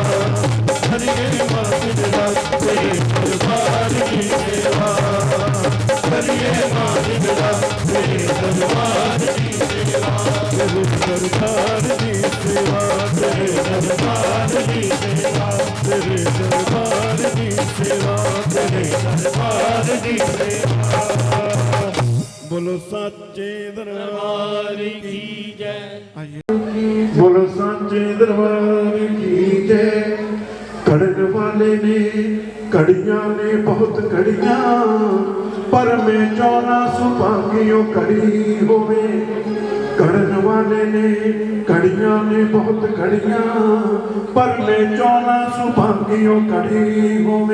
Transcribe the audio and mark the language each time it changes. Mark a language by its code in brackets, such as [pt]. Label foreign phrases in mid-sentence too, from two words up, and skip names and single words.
[pa] ਕਰੀਏ ਮਾਂ ਦਿਨ ਰਾਤ ਤੇਰੇ ਦਰਬਾਰ ਦੀ ਸੇਵਾ, ਕਰੀਏ ਮਾਂ ਦਿਨ ਰਾਤ ਤੇਰੇ ਦਰਬਾਰ ਦੀ ਸੇਵਾ, ਤੇਰੇ ਦਰਬਾਰ ਦੀ ਸੇਵਾ, ਤੇਰੇ ਦਰਬਾਰ ਦੀ ਸੇਵਾ, ਤੇਰੇ ਦਰਬਾਰ ਦੀ ਸੇਵਾ, ਤੇਰੇ ਦਰਬਾਰ ਦੀ ਸੇਵਾ। ਬੋਲੋ ਸੱਚੇ ਦਰਬਾਰ ਕੀ ਜੈ। [hi] बोलो सांचे दरबार की जय। [pa] ਕੜਨ ਵਾਲੇ ਨੇ ਕੜੀਆਂ ਨੇ ਬਹੁਤ ਕੜੀਆਂ, ਪਰ ਮੈਂ ਚੌਨਾ ਸੁਭਾਗੀਓਂ ਕੜੀ ਹੋਵੇ। ਕੜਨ ਵਾਲੇ ਨੇ ਕੜੀਆਂ ਨੇ ਬਹੁਤ ਕੜੀਆਂ, ਪਰ ਮੈਂ ਚੌਨਾ ਸੁਭਾਗੀਓਂ ਕੜੀ ਹੋਵੇ।